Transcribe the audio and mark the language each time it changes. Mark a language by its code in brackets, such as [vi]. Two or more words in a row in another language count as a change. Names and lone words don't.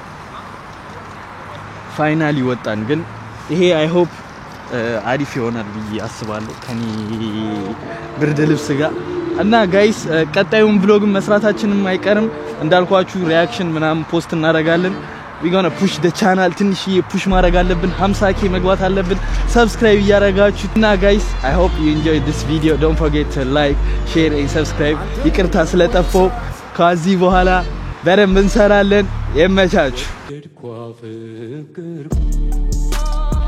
[am] ፋይናሊ ወጣን ግን ይሄ [en] I hope [am] አሪፍ ይሆናል ብዬ አስባለሁ ከኔ ብርድ ልብስ ጋር እና ጋይስ ቀጣዩን vlog መስራታችንም አይቀርም እንዳልኳችሁ ሪአክሽን ምናምን ፖስት እናደርጋለን [en] we gonna push the channel [am] ትንሽ push ማድረግ አለብን 50k መግባት አለብን subscribe ያረጋችሁ እና [en] guys I hope you enjoyed this video don't forget to like share and subscribe [am] ይቅርታ ስለጠፋው ከዚህ በኋላ በደንብ እንሰራለን የመቻችሁ